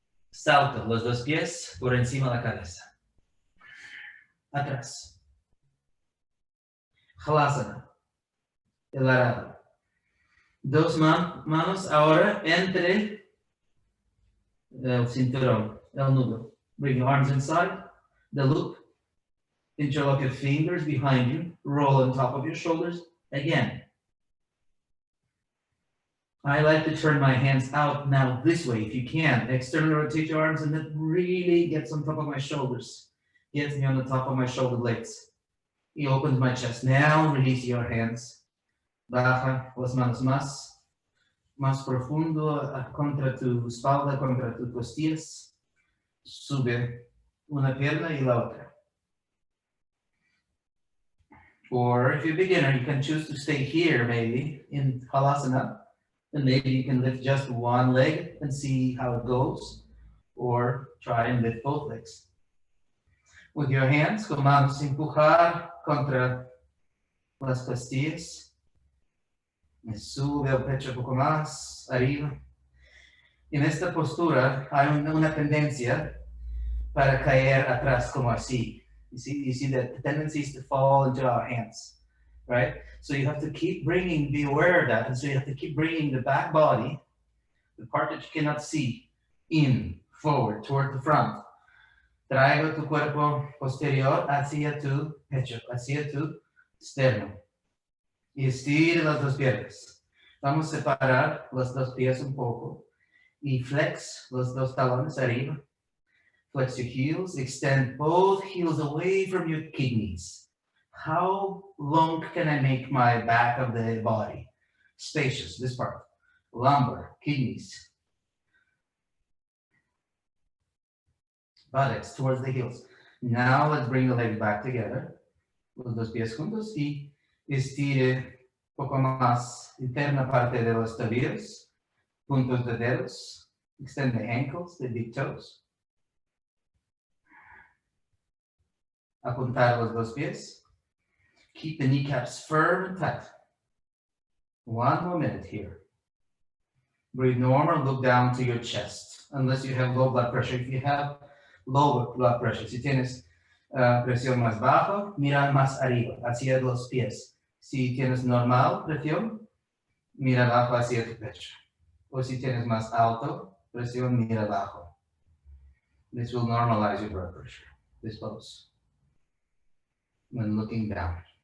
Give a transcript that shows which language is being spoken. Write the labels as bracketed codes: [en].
[es] Salto los dos pies por encima de la cabeza. Atrás. Halasana. El arado. Dos manos ahora entre el cinturón, el nudo. [en] Bring your arms inside the loop. Interlock your fingers behind you. Roll on top of your shoulders. Again. I like to turn my hands out now this way if you can. Externally rotate your arms and that really gets on top of my shoulders. Gets me on the top of my shoulder blades. He opens my chest. Now release your hands. [es] Baja las manos más profundo contra tu espalda, contra tus costillas. Sube una pierna y la otra. [en] Or if you're a beginner, you can choose to stay here maybe in Halasana. And maybe you can lift just one leg and see how it goes. Or try and lift both legs. With your hands, [es] con manos empujar contra las costillas. Me sube el pecho un poco más arriba. En esta postura hay una tendencia para caer atrás como así. [en] You see that the tendency is to fall into our hands, right? So you have to keep be aware of that. And so you have to keep bringing the back body, the part that you cannot see, in, forward, toward the front. [es] Traigo tu cuerpo posterior hacia tu pecho, hacia tu sternum. Y estire las dos piernas. Vamos a separar los dos pies un poco. Y flex los dos talones arriba. [en] Flex your heels. Extend both heels away from your kidneys. How long can I make my back of the body? Spacious, this part. Lumbar, kidneys. Buttocks towards the heels. Now let's bring the legs back together. [es] Los dos pies juntos y estire un poco más interna parte de los tobillos, puntos de dedos. [en] Extend the ankles, the big toes. [es] Apuntar los dos pies. [en] Keep the kneecaps firm and tight. One more minute here. Breathe normal, look down to your chest, unless you have low blood pressure. If you have low blood pressure, [es] si tienes presión más baja, mira más arriba, hacia los pies. Si tienes normal presión, mira abajo hacia tu pecho. O si tienes más alto presión, mira abajo. [en] This will normalize your blood pressure, this pose, when looking down.